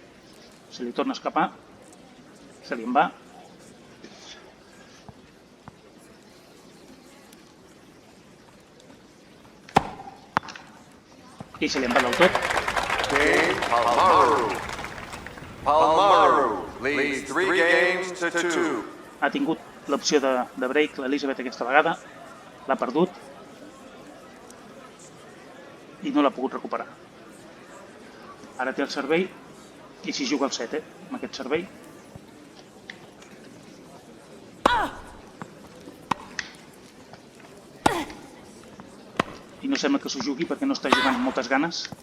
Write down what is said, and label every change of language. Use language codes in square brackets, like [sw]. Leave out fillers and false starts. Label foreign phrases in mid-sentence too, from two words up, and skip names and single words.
[ca] Se li torna a escapar. Se li en va. I se li en va del tot. [en] Palmaru leads 3 games to 2. [ca] Ha tingut l'opció de break l'Elisabet aquesta vegada. L'ha perdut. I no l'ha pogut recuperar. Ara té el servei i s'hi juga el 7, amb aquest servei. I no sembla que s'ho jugui perquè no està jugant amb moltes ganes.